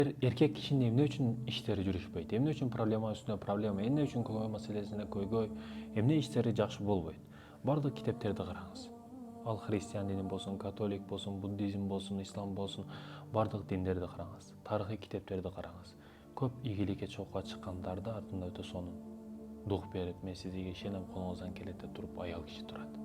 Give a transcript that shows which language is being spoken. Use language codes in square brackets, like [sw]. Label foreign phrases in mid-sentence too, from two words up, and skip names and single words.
[ky] Erkek kişinin emne üçün işleri жүрүшпөйт, emne üçün проблема üstüne проблема, эмне үчүн көйгөй маселесине көйгөй, эмне иштери жакшы болбойт. Бардык китептерди караңыз. Ал христиан дини болсун, католик болсун, буддизм болсун, ислам болсун, бардык диндерди караңыз. Тарыхый китептерди караңыз. Көп ийгиликке чогууга чыккандарды артында өтө сонун дух берип, мен сизге ишенем, колуңуздан келет деп туруп аял киши турат.